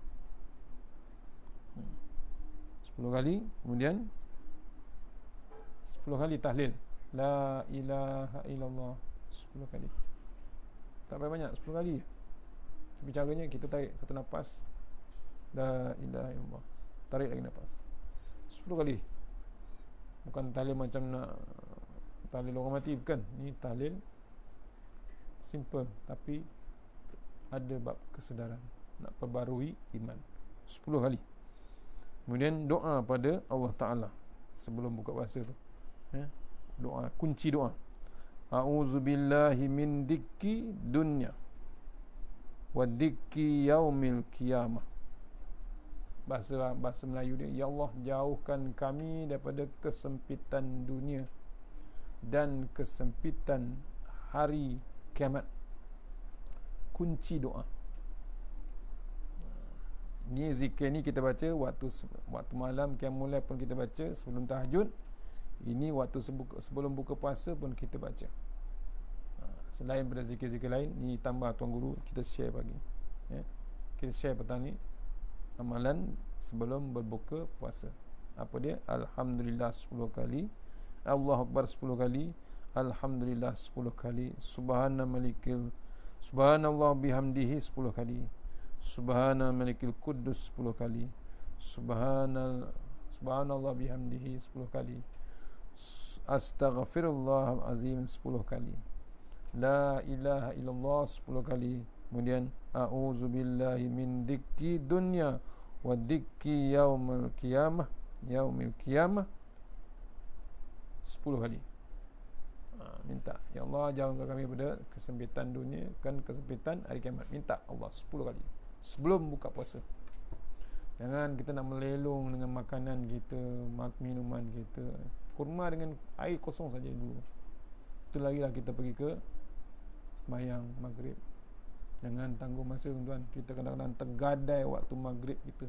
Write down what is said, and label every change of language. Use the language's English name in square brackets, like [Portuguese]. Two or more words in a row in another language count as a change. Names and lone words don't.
[Malay] 10 kali. Kemudian 10 kali tahlil [Arabic] لا إله إلا الله [Malay] 10 kali. Tak banyak, 10 kali. Tapi caranya kita tarik satu nafas, [Arabic] لا إله إلا الله, [Malay] tarik lagi nafas 10 kali. Bukan tahlil macam nak tahlil orang mati, bukan. Ni tahlil simple tapi ada bab kesedaran, nak perbarui iman. 10 kali. Kemudian doa pada [Arabic] الله تعالى [Malay] sebelum buka puasa tu, doa, kunci doa, [Arabic] أعوذ بالله من ضيق الدنيا وضيق يوم القيامة. [Malay] Bahasa Melayu dia, ya Allah, jauhkan kami daripada kesempitan dunia dan kesempitan hari kiamat. Kunci doa. Ni zikir ni kita baca waktu malam [Arabic] قيام الليل [Malay] pun kita baca, sebelum tahajud. Ini waktu sebelum buka puasa pun kita baca. Selain pada zikir-zikir lain, ni tambah tuan guru kita share pagi. Kita share petang ni amalan sebelum berbuka puasa. Apa dia? Alhamdulillah 10 kali, [Arabic] الله أكبر [Malay] 10 kali, Alhamdulillah 10 kali, [Arabic] سبحان الله وبحمده [Malay] 10 kali, [Arabic] سبحان الملك القدوس [Malay] 10 kali, [Arabic] سبحان الله وبحمده [Malay] 10 kali, astaghfirullahalazim 10 kali, [Arabic] لا إله إلا الله [Malay] 10 kali. Kemudian [Arabic] أعوذ بالله من ضيق الدنيا وضيق يوم القيامة [Malay] 10 kali. Minta, ya Allah, jauhkan kami pada kesempitan dunia dan kesempitan hari kiamat. Minta Allah 10 kali sebelum buka puasa. Jangan kita nak melelong dengan makanan kita, minuman kita. Kurma dengan air kosong saja dulu. Itu lagi lah kita pergi ke sembahyang maghrib. Jangan tangguh masa, tuan. Kita kadang-kadang tergadai waktu maghrib kita.